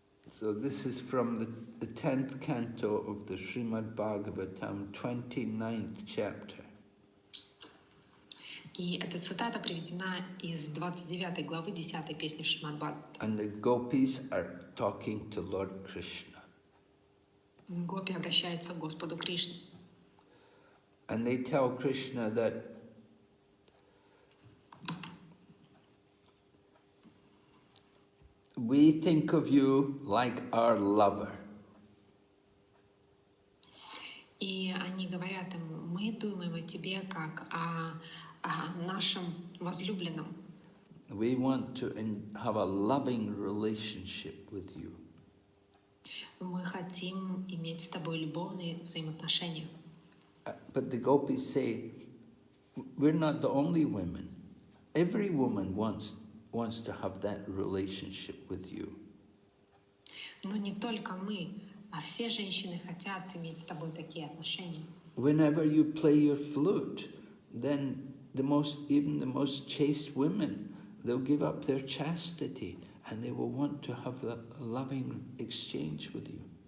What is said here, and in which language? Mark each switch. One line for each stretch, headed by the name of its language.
English: So this is from the 10th canto of the Srimad Bhagavatam, 29th chapter.
Russian: И эта цитата приведена из 29 главы 10 песни Шримад Бхагавата.
English: And the gopis are talking to Lord Krishna.
Russian: Гопи обращаются к Господу Кришне.
English: And they tell Krishna that we think of you like our lover.
Russian: И они говорят ему, мы думаем о тебе как о нашем возлюбленном.
English: We want to have a loving relationship with you.
Russian: Мы хотим иметь с тобой любовные взаимоотношения.
English: But the gopis say, we're not the only women. Every woman wants to have that relationship with you.
Russian: Но не только мы, а все женщины хотят иметь с тобой такие отношения.
English: Whenever you play your flute, then even the most chaste women, they'll give up their chastity and they will want to have a loving exchange with you.